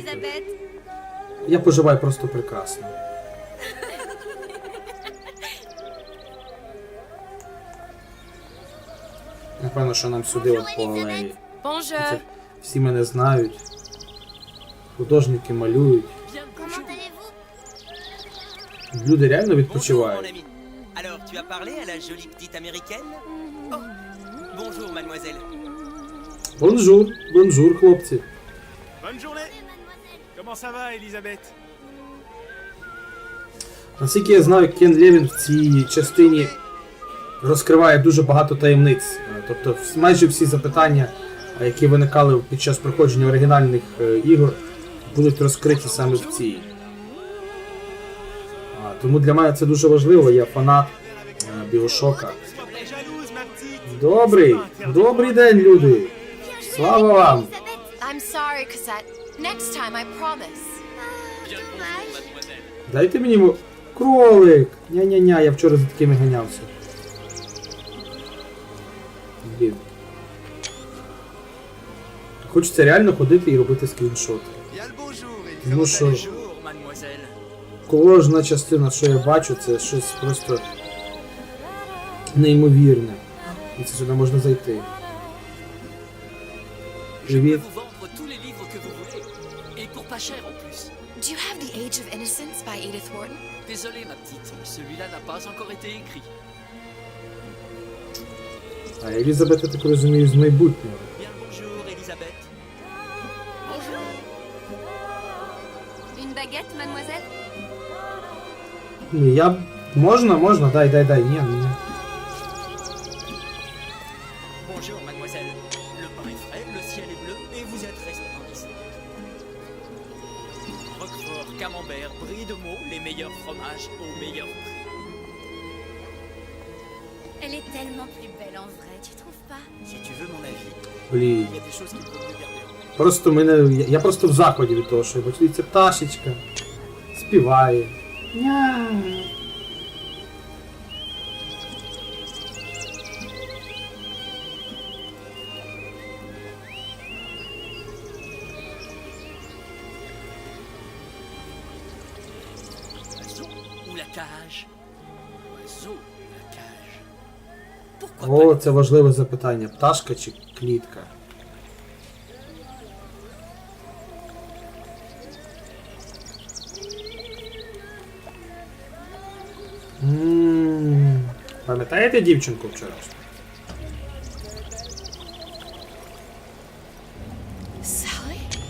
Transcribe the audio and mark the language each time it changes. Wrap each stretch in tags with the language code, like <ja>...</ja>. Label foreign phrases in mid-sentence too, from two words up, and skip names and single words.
<uk>Я поживаю просто прекрасно. Напевно, що нам сюди от по алеї.</uk> <fr>Bonjour.</fr> <uk>Всі мене знають. Художники малюють. Люди реально</uk> <fr>Bonjour, mon</fr> <uk>відпочивають.</uk> <fr>ami. Alors, tu as parlé à la jolie petite américaine? Oh, bonjour, mademoiselle. Bonjour, bonjour,</fr> <uk>хлопці.</uk> <fr>Bonne journée. Comment ça va, Elisabeth?</fr> <uk>Наскільки я знаю, Кен Левін в цій частині розкриває дуже багато таємниць. Тобто майже всі запитання, які виникали під час проходження оригінальних ігор, будуть розкриті саме в цій. Тому для мене це дуже важливо, я фанат BioShock.</uk> <fr>Jalouse, ma petite.</fr> <uk>Добрий день, люди! Слава вам!</uk> <en>I'm sorry, Cosette. Next time, I promise.</en> <uk>Дайте мені кролик! Ня-ня-ня, я вчора за такими ганявся. Блін. Хочеться реально ходити і робити скріншоти.</uk> <fr>Bien le bonjour et</fr> <uk>Ну що,</uk> <fr>Bonjour, mademoiselle.</fr> <uk>кожна частина, що я бачу, це щось просто неймовірне. І це сюди можна зайти.</uk> <fr>Je peux</fr> <uk>Привіт.</uk> <fr>vous vendre tous les livres que vous voulez. Et pour pas cher en plus.</fr> <en>Do you have The Age of Innocence by Edith Wharton?</en> <fr>Désolé, ma petite, celui-là n'a pas encore été écrit.</fr> <uk>А Елізабет, я так розумію, з майбутнього.</uk> <fr>Bien bonjour, Elisabeth. Une baguette, mademoiselle?</fr> <uk>Ну, я... Можна? Дай. Ні.</uk> <fr>Bonjour, mademoiselle. Le pain est frais, le ciel est bleu, et vous êtes resplendissante. Roquefort, camembert, brie de Meaux, les meilleurs fromages au meilleur prix. Elle est tellement plus belle en vrai, tu trouves pas? Si tu veux mon avis,</fr> <uk>Блін.</uk> <fr>il y a des choses qu'il faut mieux garder en tête.</fr> <uk>Просто я просто в заході від того, що я бачу, ця пташечка співає. Ня.</uk> <fr>Oiseau ou la cage? Oiseau ou la cage? Pourquoi</fr> <uk>О,</uk> <fr>pas</fr> <uk>це важливе запитання. Пташка чи клітка? Пам'ятаєте дівчинку вчорашню? Sally?</uk>